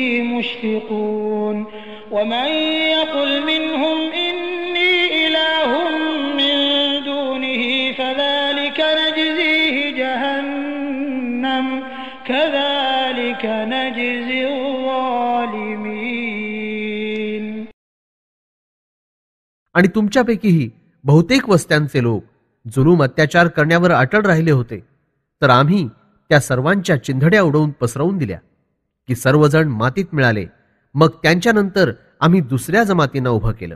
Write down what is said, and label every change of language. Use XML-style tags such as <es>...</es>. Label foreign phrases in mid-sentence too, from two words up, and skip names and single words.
<ar>مشفقون ومن يقل منهم إني إله من دونه فذلك نجزيه جهنم كذلك نجزي الظالمين.</ar> <mr>आणि तुमच्यापैकीही बहुतेक वस्त्यांचे लोक जुलूम अत्याचार करण्यावर अटळ राहिले होते, तर आम्ही त्या सर्वांच्या चिंधड्या उडवून पसरवून दिल्या की सर्वजण मातीत मिळाले. मग त्यांच्यानंतर आम्ही दुसऱ्या जमातींना उभं केलं.</mr>